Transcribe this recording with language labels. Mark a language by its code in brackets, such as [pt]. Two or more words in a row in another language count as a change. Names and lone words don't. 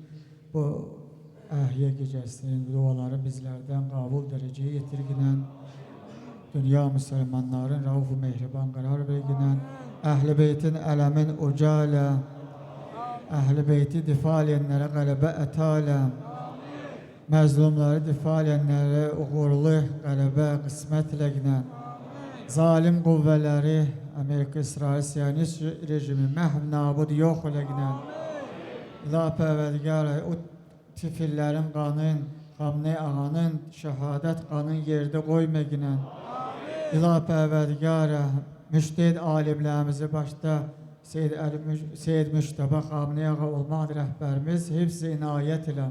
[az] Bu ahye gecesinin duaları bizlerden kabul dereceye getirginen, dünya Müslümanların rauf-u mehriban karar verginen, Ehl-i Beyt'in elemin ucale, Ehl-i Beyt'i difa edenlere galebe etale, mezlumları difa edenlere uğurlu galebe kısmet eleginen, zalim kuvveleri, Amerika, İsrail, Siyonist rejimi məhv nabud yox eleginen, İlah Pərverdigarı, o tifillerin qanın, Xamney ağanın şəhadət qanın yerde qoymaginen, İlah Pərverdigarı, müştehid alimlərimizi başta Seyyid Müştəbə Xamney ağa olmaq rəhbərimiz hifz-i inayət ilə.